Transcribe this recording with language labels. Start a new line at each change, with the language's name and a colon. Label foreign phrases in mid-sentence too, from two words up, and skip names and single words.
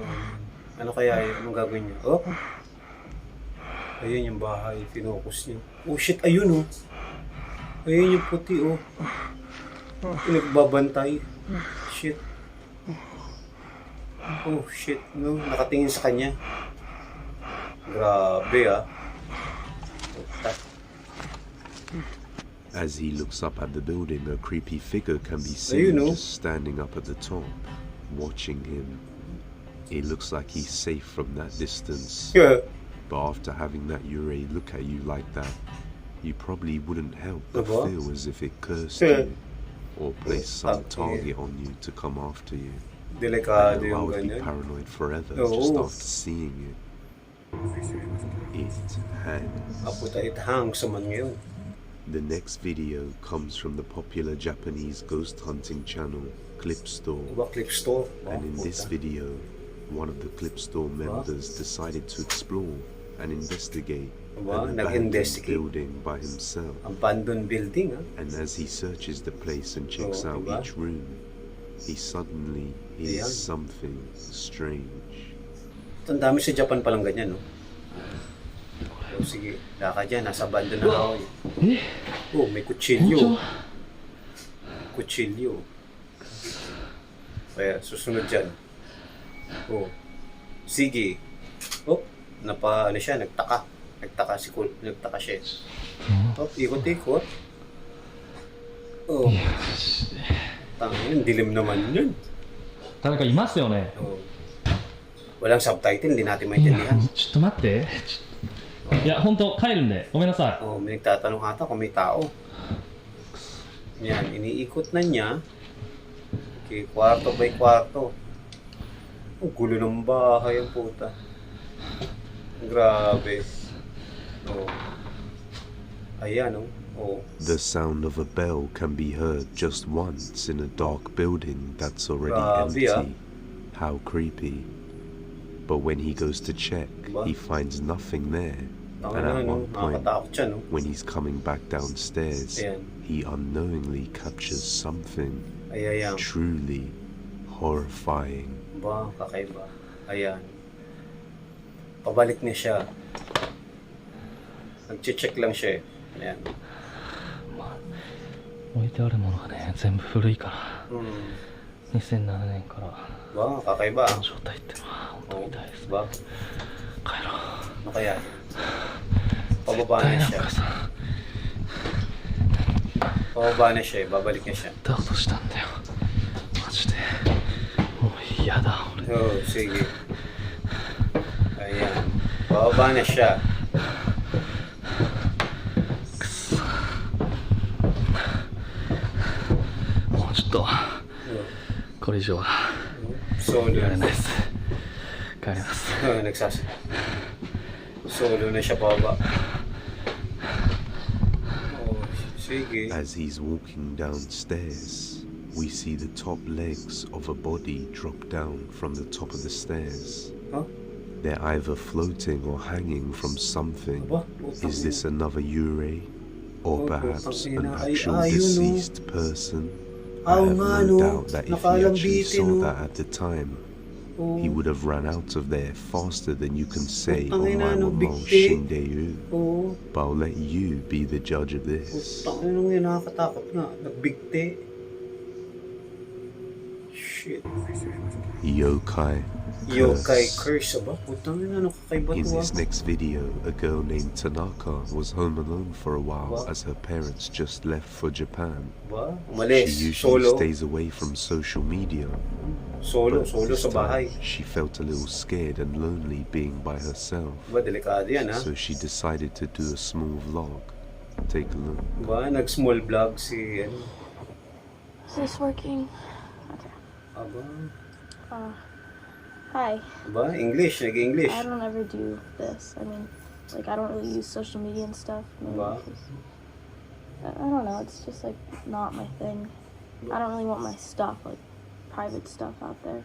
Filipino: Ano kaya yun? Anong gagawin niya? Ayun yung bahay. Finokus niya. Shit. Ayun Ayun yung puti Pinagbabantay.
English: Shit. Shit.
Filipino: Nakatingin sa kanya. Grabe
English: As he looks up at the building, a creepy figure can be seen just standing up at the top, watching him. It looks like he's safe from that distance. But after having that Yorie look at you like that, you probably wouldn't help but feel as if it cursed you or placed some target on you to come after you.
Filipino: Delikado
English: I
Filipino: yung
English: would be
Filipino: ganyan.
English: paranoid forever just after seeing it. It hangs. It hangs
Filipino: naman ngayon.
English: The next video comes from the popular Japanese ghost hunting channel clip store.
Filipino: Diba, clip store?
English: And in this video, one of the clip store members decided to explore and investigate an abandoned building by himself. Abandoned building, ha? And as he searches the place and checks out each room, he suddenly hears something strange.
Filipino: Ang dami sa Japan palang ganyan, no? O sige, laka dyan, nasa abandoned na ako. Oh, may kutsilyo. Kutsilyo. Kaya, susunod dyan. Oh, sige. Oh, ano siya, nagtaka. Nagtaka siya. Oh, ikot-ikot. Oh. Tangin, dilim naman yun.
Japanese: 誰かいますよね。 Oh.
Filipino: Walang subtitle, hindi natin maintindihan.
Japanese: ちょっと待って。いや、本当帰るんで、ごめんなさい。
Filipino: Oh, may nagtatanong ata kung may tao. Yan, iniikot na niya. Okay, kwarto by kwarto. Ang gulo ng bahay ang puta. Grabe. Oh. Ayan, oh. Oh.
English: The sound of a bell can be heard just once in a dark building that's already empty. How creepy. But when he goes to check, he finds nothing there. And at one point, when he's coming back downstairs, he unknowingly captures something truly horrifying.
Filipino: Ba, kakaiba. Ayan. Pabalik niya siya. Nag-check lang siya eh. Ayan.
Japanese: 置いてあるものがね、全部古いから、2007年から
Filipino: Ba, kakaiba.
Japanese: の状態ってのは本当みたいですね。
Filipino: Ba,
Japanese: 帰ろう。
Filipino: ano kaya? Pababa na siya. Pababa na siya eh. Babalik niya siya.
Japanese: だとしたんだよ。マジで。もう嫌だ、俺。
Filipino: Oh, sige. Ayan. Pababa na siya.
Japanese: もうちょっと、これ以上は
Filipino: Solo
Japanese: やれ
Filipino: na.
Japanese: ないです。帰ります。
Filipino: Solo na siya pababa. Oh, sige.
English: As he's walking downstairs, we see the top legs of a body drop down from the top of the stairs. Huh? They're either floating or hanging from something. Is this another Yorie? Or perhaps an actual deceased person? I have no doubt that if he actually saw that at the time, he would have run out of there faster than you can say, "Oh my mama, Shindeyu." But I'll let you be the judge of this.
Filipino: Tangin nung nakakatakot nga. Nagbigti. Shit. Yokai. Yokai curse ba? Putang ina, ano kakaiba
English: In to this next video, a girl named Tanaka was home alone for a while as her parents just left for Japan.
Filipino: Ba?
English: She
Filipino: Umalis.
English: usually
Filipino: Solo.
English: stays away from social media.
Filipino: Solo
English: But
Filipino: sa
English: this
Filipino: bahay.
English: time, she felt a little scared and lonely being by herself.
Filipino: Ba, delikado yan ha?
English: So she decided to do a small vlog. Take a look.
Filipino: Ba, nag-small vlog si ano?
English: Is this working? Okay.
Filipino: Aba.
English: Hi.
Filipino: Ba, English. Nag-English.
English: I don't ever do this. I mean, like, I don't really use social media and stuff. Wow. I don't know. It's just, like, not my thing. I don't really want my stuff, like, private stuff out there.